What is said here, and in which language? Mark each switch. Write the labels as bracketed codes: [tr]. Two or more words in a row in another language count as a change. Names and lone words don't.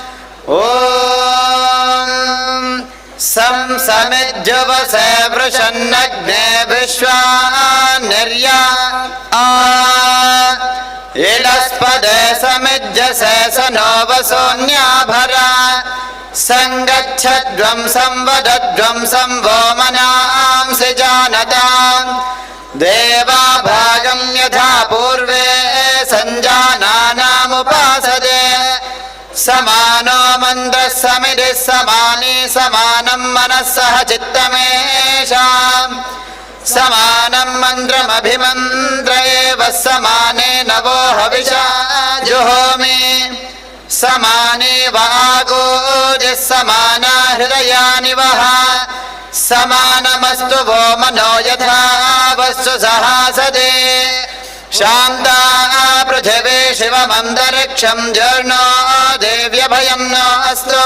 [sa] ಓಂ ಸಂಸಮಿಜ್ಜುವಸೇ ವೃಷನ್ನಗ್ನೇ ವಿಶ್ವಾನಿರ್ಯಾ ಇಲಸ್ಪದೇ ಸಮಿಜ್ಜಸೇ ಸನೋ ವಸೋನ್ಯಾಭರ. ಸಂಗಚ್ಛದ್ವಂ ಸಂವದದ್ವಂ ಸಂವೋ ಮನಾಂಸಿ ಜಾನತಾಂ. ದೇವಾಭಾಗಂ ಯಥಾ ಪೂರ್ವೇ ಸಂಜಾನಾನಾಮುಪಾಸದೆ. ಸಮಾನೋ ಮಂತ್ರಃ ಸಮಿತಿಃ ಸಮಾನಿ ಸಮಾನಂ ಮನಸ್ಸಃ ಚಿತ್ತಮೇಷಾಂ. ಸಮಾನಂ ಮಂತ್ರಮಭಿಮಂತ್ರ ಏವ ಸಮಾನೇ ನವೋ ಹವಿಷಾ ಜುಹೋಮಿ. ಸಮಾನೇ ವಾಗೋಜಃ ಸಮಾನಾ ಹೃದಯಾನಿ ವಹ. ಸಮಾನಮಸ್ತು ವೋ ಮನೋ ಯಥಾ ವಸ್ತು ಸಹಾಸದೆ. ಶಾಂತಾ ಪೃಥಿವೀ ಶಿವಮಂತರಿಕ್ಷಂ ಜರ್ಣೋ ದೇವ್ಯಭಯಂ ನೋ ಅಸ್ತು.